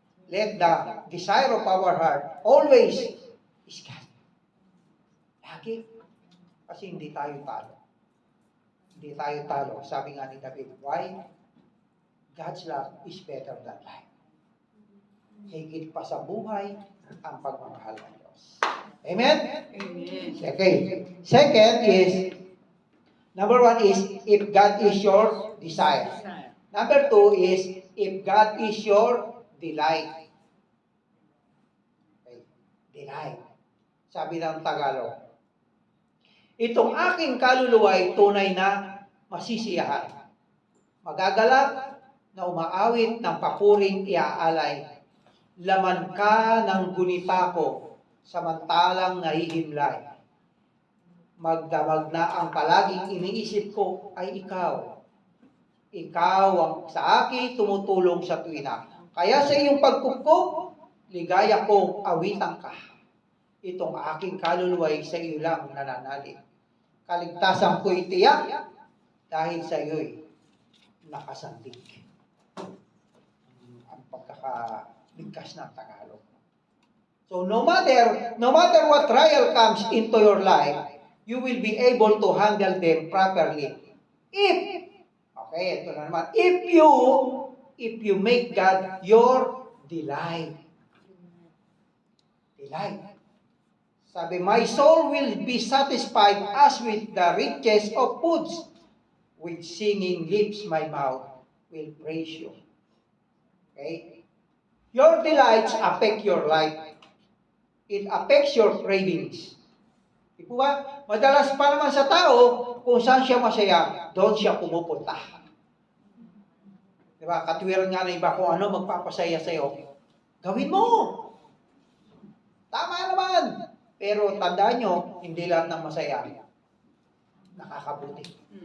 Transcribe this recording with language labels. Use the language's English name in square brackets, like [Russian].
[English] Let the desire of our heart always is God. [Filipino] Lagi. Kasi hindi tayo talo. Hindi tayo talo. Sabi nga ni David, [English] why? God's love is better than life. [Filipino] Higit pa sa buhay ang pagmamahal ng Diyos. Amen? Amen. [English] Okay. Second is, number one is, if God is your desire. Number two is, if God is your delight. Okay. Delight. [Filipino] Sabi ng Tagalog, itong aking kaluluwa ay tunay na masisiyahan. Magagalak na umaawit ng papuring iaalay. Laman ka ng gunita ko, samantalang nahihimlay. Magdamag na ang palaging iniisip ko ay ikaw. Ikaw ang sa akin tumutulong sa tuwina. Kaya sa iyong pagkupkup, ligaya kong awitan ka. Itong aking kaluluway sa iyo lang nananalig. Kaligtasan ko'y tiyak dahil sa iyo'y nakasandig. Ang pagkakaligkas ng Tagalog. [English] So no matter what trial comes into your life, you will be able to handle them properly If, okay, [Filipino] ito na naman. [English] If you make God your delight. Delight. [Filipino] Sabi, [English] my soul will be satisfied as with the riches of foods. With singing lips, my mouth will praise you. Okay? Your delights affect your life. It affects your cravings. [Filipino] Di po ba? Madalas pa naman sa tao, kung saan siya masaya, doon siya pumupunta. Di ba? Katwiran nga na iba kung ano magpapasaya sa'yo. Gawin mo! Tama naman! Pero tandaan nyo, hindi lahat ng masaya nakakabuti.